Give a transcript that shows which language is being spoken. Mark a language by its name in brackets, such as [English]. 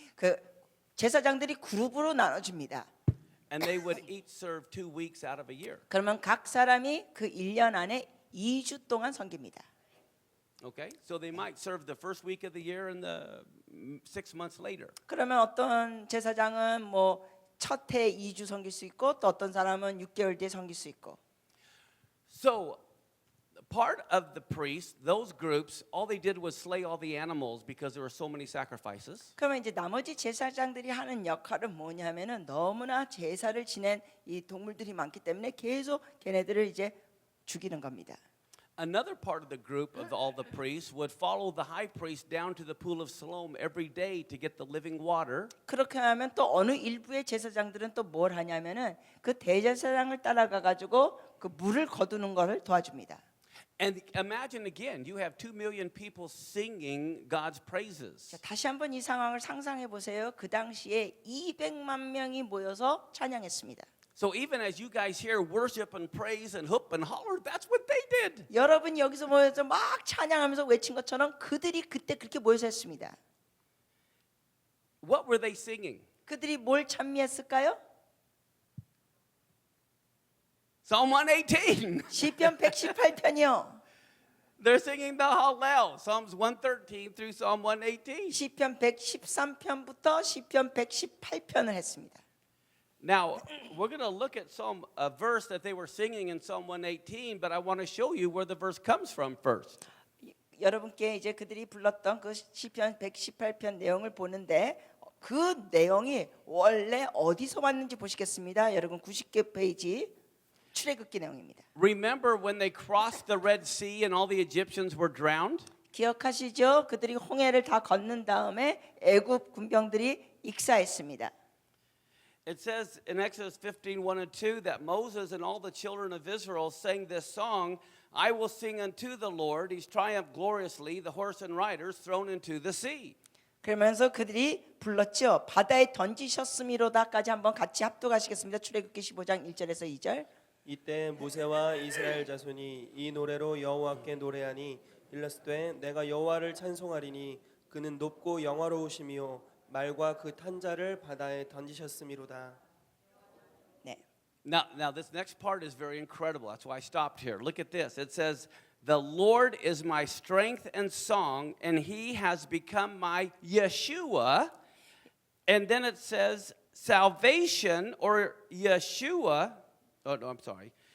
[Korean] 그 제사장들이 그룹으로 나눠줍니다. [English] and they would each serve 2 weeks out of a year. [Korean] 그러면 각 사람이 그 1년 안에 2주 동안 섬깁니다. [English] Okay, so they might serve the first week of the year and the 6 months later. [Korean] 그러면 어떤 제사장은 뭐 첫 해 2주 섬길 수 있고 또 어떤 사람은 6개월 뒤에 섬길 수 있고. [English] So, part of the priests, those groups, all they did was slay all the animals because there were so many sacrifices. [Korean] 그러면 이제 나머지 제사장들이 하는 역할은 뭐냐면은 너무나 제사를 지낸 이 동물들이 많기 때문에 계속 걔네들을 이제 죽이는 겁니다. [English] Another part of the group of all the priests would follow the high priest down to the pool of Siloam every day to get the living water. [Korean] 그렇게 하면 또 어느 일부의 제사장들은 또 뭘 하냐면은 그 대제사장을 따라가 가지고 그 물을 거두는 것을 도와줍니다. [English] And imagine again, you have 2 million people singing God's praises. [Korean] 자, 다시 한번 이 상황을 상상해 보세요. 그 당시에 200만 명이 모여서 찬양했습니다. [English] So even as you guys here worship and praise and hoop and holler, that's what they did. [Korean] 여러분이 여기서 모여서 막 찬양하면서 외친 것처럼 그들이 그때 그렇게 모여서 했습니다. [English] What were they singing? [Korean] 그들이 뭘 찬미했을까요? [English] Psalm 118. [Korean] 시편 118편이요. [English] They're singing the Hallel, Psalms 113 through Psalm 118. [Korean] 시편 113편부터 시편 118편을 했습니다. [English] Now, we're going to look at a verse that they were singing in Psalm 118, but I want to show you where the verse comes from first. [Korean] 여러분께 이제 그들이 불렀던 그 시편 118편 내용을 보는데 그 내용이 원래 어디서 왔는지 보시겠습니다. 여러분 90개 페이지 출애굽기 내용입니다. [English] Remember when they crossed the Red Sea and all the Egyptians were drowned? [Korean] 기억하시죠? 그들이 홍해를 다 건넌 다음에 애굽 군병들이 익사했습니다. [English] It says in Exodus 15:1 and 2 that Moses and all the children of Israel sang this song, I will sing unto the Lord, he's triumphed gloriously, the horse and riders thrown into the sea. [Korean] 그러면서 그들이 불렀죠. 바다에 던지셨음이로다까지 한번 같이 합독하시겠습니다. 출애굽기 15장 1절에서 2절. 이때 모세와 이스라엘 자손이 이 노래로 여호와께 노래하니 일렀으되 내가 여호와를 찬송하리니 그는 높고 영화로우시며 말과 그 탄 자를 바다에 던지셨음이로다. 네. [English] Now this next part is very incredible. That's why I stopped here. Look at this. It says, the Lord is my strength and song, and he has become my Yeshua. And then it says, salvation or Yeshua. Oh, no, I'm sorry.